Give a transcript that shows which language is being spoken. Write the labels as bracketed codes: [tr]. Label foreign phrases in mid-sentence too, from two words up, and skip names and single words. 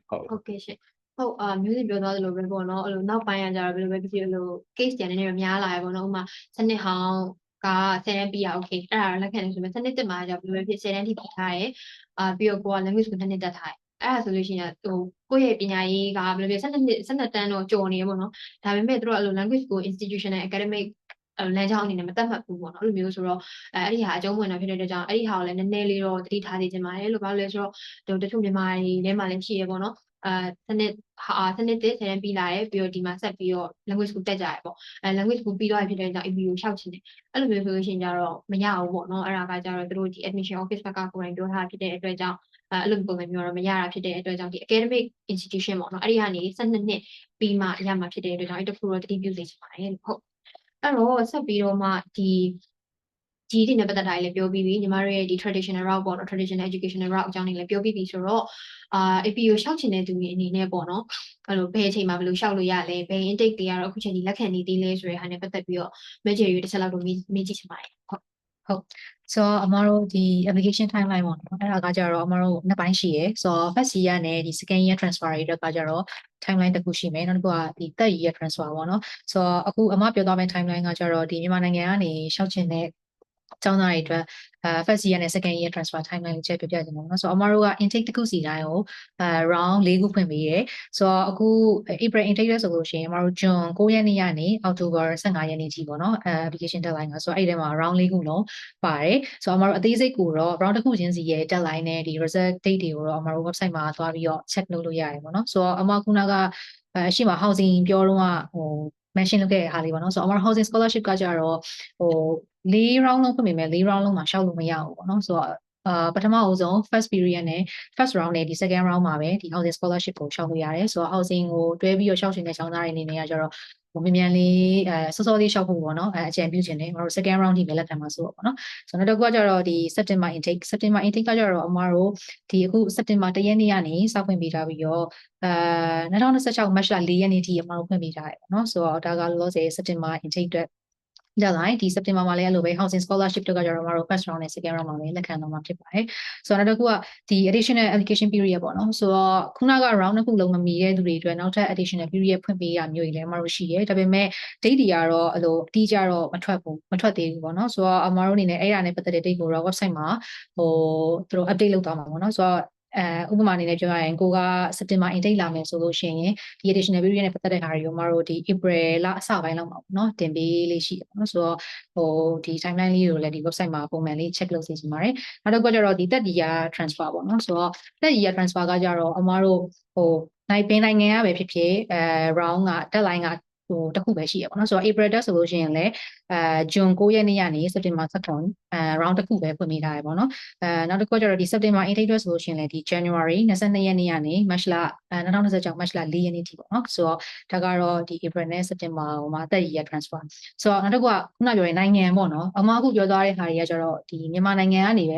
[my] ဟုတ်ကဲ့ရှင်ဟုတ်မျိုးစစ်ပြောသွားသလိုပဲပေါ့နော်အဲ့လိုနောက်ပိုင်းကကြတော့ဘယ်လိုပဲဖြစ်ဖြစ်လို့ case တန်နေနေများလာရပေါ့နော်ဥပမာစနစ်ဟောင်းက10တန်းပြီးရ okay အဲ့ဒါလက်ခံနေဆိုပေမဲ့စနစ်တက်မှာကြဘယ်လိုပဲဖြစ်10တန်းထိပြီးထားရဲပြီးတော့ကိုက language ကို2နှစ်တက်ထားရဲအဲ့ဒါဆိုလို့ရှိရင်ဟိုကိုယ့်ရဲ့ပညာရေးက ဘယ်လိုဖြစ်12တန်းတော့ကျော်နေရပေါ့နော်ဒါပေမဲ့တို့ကအဲ့လို language ကို [en] institutional academic [my] လမ်းကြောင်းအနေနဲ့မတတ်မှတ်ဘူးပေါ့နော်အဲ့လိုမျိုးဆိုတော့အဲ့ဒီဟာအကျုံးဝင်တာဖြစ်တဲ့အတွက်ကြောင့်အဲ့ဒီဟာကိုလည်းနည်းနည်းလေးတော့သတိထားသေးချင်ပါတယ်လို့ဘာလို့လဲဆိုတော့တချို့မြန်မာတွေ ထဲမှာလည်းရှိရပေါ့နော်စနစ်တစ်10တန်းပြီးလာတယ်ပြီးတော့ဒီမှာဆက်ပြီးတော့ [en] language school [my] တက်ကြရပေါ့ [en] language school [my] ပြီးတော့ဖြစ်တဲ့ကြောင့် AP ကိုရှောက်ချင်တယ်အဲ့လိုမျိုးဆိုလို့ရှိရင်ကြတော့မရဘူး ပေါ့နော်အဲ့ဒါကကြတော့တို့ဒီ [en] admission office [my] ဘက်ကကိုယ်တိုင်ပြောထားဖြစ်တဲ့အတွက်ကြောင့်အဲ့လိုပုံစံမျိုးတော့မရတာဖြစ်တဲ့အတွက်ကြောင့်ဒီ [en] academic institution [my] ပေါ့နော်အဲ့ဒီကနေ12နှစ်ပြီးမှရမှာဖြစ်တဲ့အတွက်ကြောင့်အဲ့တခုတော့တတိပြုသိချင်ပါတယ်ဟုတ်အဲ့တော့ဆက်ပြီးတော့မှဒီနဲ့ပတ်သက်တာလည်းပြောပြီးပြီညီမတို့ရဲ့ဒီ [en] traditional route [my] ပေါ့နော် [en] traditional educational route [my] အကြောင်းတွေလည်းပြောပြီးပြီဆိုတော့AP ကိုရှောက်ချင်တဲ့သူတွေအနေနဲ့ပေါ့နော်အဲ့လိုဘယ်အချိန်မှာဘယ်လိုရှောက်လို့ရလဲဘယ် intake တွေကတော့အခုချိန်ဒီလက်ခံနေသေးလဲဆိုတဲ့ဟာနဲ့ပတ်သက်ပြီးတော့ major တွေတစ်ချက်လောက်တော့မေးကြည့်ချင်ပါတယ် ဟုတ်ဆိုတော့အမတို့ဒီ [en] application timeline [my] ပေါ့နော်အဲ့ဒါကကြတော့အမတို့နှစ်ပိုင်းရှိရယ်ဆိုတော့ [en] first year [my] နဲ့ဒီ [en] second year transfer [my] တွေအတွက်ကကြတော့ timeline တစ်ခုရှိမယ်နောက်တစ်ခုကဒီ [en] third year transfer [my] ပေါ့နော်ဆိုတော့အခုအမပြောသွားမယ့် timeline ကကြတော့ဒီမြန်မာနိုင်ငံကနေရှောက်ချင်တဲ့ကျောင်းသားတွေအတွက် [en] first year [my] နဲ့ [en] second year transfer timeline [my] ကိုချက်ပြပြ ချင်တယ်နော်ဆိုတော့အမတို့က intake တစ်ခုစီတိုင်းကိုround 4ခုဖွင့်ပေးရယ်ဆိုတော့အခု [en] April intake [my] လဲဆိုလို့ရှိရင်အမတို့ June 9ရက်နေ့ကနေ October 15ရက်နေ့ထိပေါ့နော် [en] application deadline [my] ကဆိုတော့အဲ့ဒီထဲမှာ round 4ခုလုံးပါတယ်ဆိုတော့အမတို့အသေးစိတ်ကိုတော့ round တစ်ခုချင်းစီရဲ့ deadline နဲ့ဒီ [en] result date [my] တွေကိုတော့အမတို့ website မှာသွားပြီးတော့ check လုပ်လို့ရတယ်ပေါ့နော်ဆိုတော့အမခုနကအရှိမ housing ပြောတော့mention လုပ်ခဲ့တဲ့ဟာလေးပေါ့နော်ဆိုတော့အမ [en] housing scholarship [my] ကကြတော့ 4 round လုံးဖွင့်ပေမဲ့4 round လုံးမှာရှောက်လို့မရဘူးပေါ့နော်ဆိုတော့ပထမအဆုံး [en] first period [my] နဲ့ [en] first round [my] နဲ့ဒီ [en] second round [my] မှာပဲဒီ [en] housing scholarship [my] ကိုရှောက်လို့ရတယ်ဆိုတော့ housing ကိုတွဲပြီးတော့ရှောက်ရှင်တဲ့ကျောင်းသားတွေအနေနဲ့ကကြတော့မြန်မြန်လေးစောစောလေးရှောက်ဖို့ပေါ့နော်အကြံပြုချင်တယ်ကျွန်တော်တို့ [en] second round [my] ထိပဲလက်ခံမှာဆိုတော့ပေါ့နော်ဆိုတော့နောက်တစ်ခုကကြတော့ဒီ [en] September intake [my] ကကြတော့အမတို့ဒီအခု September 1ရက်နေ့ကနေစဖွင့်ပေးထားပြီးတော့2026 March 4ရက်နေ့ထိအမတို့ဖွင့်ပေးထားတယ်ပေါ့နော်ဆိုတော့ဒါကလောလောဆယ် [en] September intake [my] အတွက် deadline ဒီ September မှာလည်းအဲ့လိုပဲ [en] housing scholarship [my] တို့ကကြတော့မတို့ [en] first round [my] နဲ့ [en] second round [my] မှာလည်းလက်ခံတော့မှာဖြစ်ပါတယ်ဆိုတော့နောက်တစ်ခုကဒီ [en] additional application period [my] ပေါ့နော်ဆိုတော့ခုနက round တစ်ခုလုံးမမီတဲ့သူတွေအတွက်နောက်ထပ် [en] additional period [my] ဖွင့်ပေးရမျိုးတွေလည်းမတို့ရှိရဲဒါပေမဲ့ date တွေကတော့အဲ့လိုအတိအကျတော့မထွက်သေးဘူးပေါ့နော်ဆိုတော့အမတို့အနေနဲ့အဲ့ဒါနဲ့ပတ်သက်တဲ့ date ကိုတော့ website မှာဟိုသူတို့ update လုပ်သွားမှာပေါ့နော်ဆိုတော့ဥပမာအနေနဲ့ပြောရရင်ကိုက [en] September intake [my] လာမယ်ဆိုလို့ရှိရင်ဒီ [en] additional period [my] နဲ့ပတ်သက်တဲ့ဟာတွေကိုမတို့ဒီ April လအစပိုင်းလောက်မှာပေါ့နော်တင်ပေးလေးရှိတယ်ပေါ့နော်ဆိုတော့ဒီ timeline လေးကိုလည်းဒီ website မှာပုံမှန်လေး check လုပ်စီချင်ပါတယ်နောက်တစ်ခုကျတော့ဒီ [en] third year transfer [my] ပေါ့နော်ဆိုတော့ [en] third year transfer [my] ကကြတော့အမတို့နိုင်ငံကပဲဖြစ်ဖြစ်round က deadline ကတစ်ခုပဲရှိရပေါ့နော်ဆိုတော့ April တက်ဆိုလို့ရှိရင်လည်းJune 9 ရက်နေ့ကနေ September 2 round တစ်ခုပဲဖွင့် ပေးထားရပေါ့နော်နောက်တစ်ခုကျတော့ဒီ [en] September intake [my] ဆိုလို့ရှိရင်လည်းဒီ January 22 ရက်နေ့ကနေ March လ2026 March လ4 ရက်နေ့ထိပေါ့နော်ဆိုတော့ဒါကတော့ဒီ April နဲ့ September ဟိုမှာတက်ရ transfer ဆိုတော့နောက်တစ်ခုကခုနပြောရင်နိုင်ငံပေါ့နော်အမအခုပြောသွားတဲ့ဟာတွေကကျတော့ဒီမြန်မာနိုင်ငံကနေပဲ